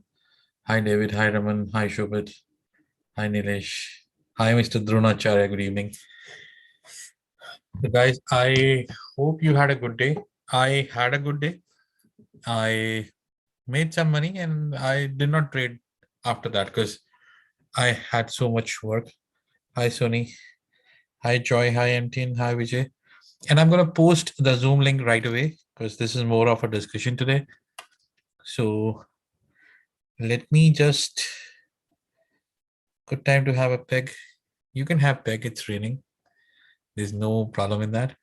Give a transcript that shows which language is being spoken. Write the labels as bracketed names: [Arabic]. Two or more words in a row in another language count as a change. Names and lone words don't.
[English] Hi David. Hi Raman. Hi Shobit. Hi Nilesh. Hi Mr. Dronacharya. Good evening. So guys, I hope you had a good day. I had a good day. I made some money and I did not trade after that because I had so much work. Hi Sony. Hi Joy. Hi MTN. Hi Vijay. And I'm going to post the Zoom link right away because this is more of a discussion today. So let me just, good time to have a peg. You can have peg, it's raining. There's no problem in that.